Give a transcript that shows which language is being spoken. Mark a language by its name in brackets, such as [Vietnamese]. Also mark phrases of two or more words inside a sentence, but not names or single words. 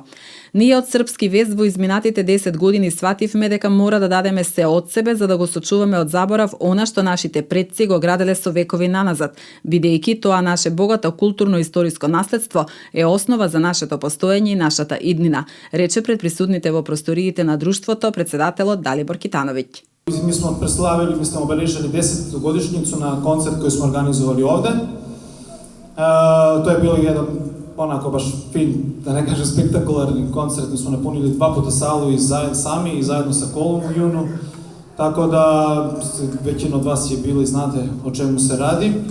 [Macedonian] Ние од Српски вест во изминатите 10 години свативме дека мора да дадеме се од себе за да го сочуваме од заборав она што нашите предци го граделе со векови наназад, бидејќи тоа наше богато културно-историско наследство е основа за нашето постоење и нашата иднина, рече пред присутните во просториите на друштвото председателот Далибор Китановиќ. [Serbian] Mi smo preslavili, mi smo obeležili 10. godišnjicu na koncert koji smo organizovali ovde. To je bilo jedan onako baš fin, da ne kažem spektakularni koncert. Mi smo napunili 2 puta salu i sami i zajedno sa Kolom u junu. Tako da većina od vas je bilo i znate o čemu se radi.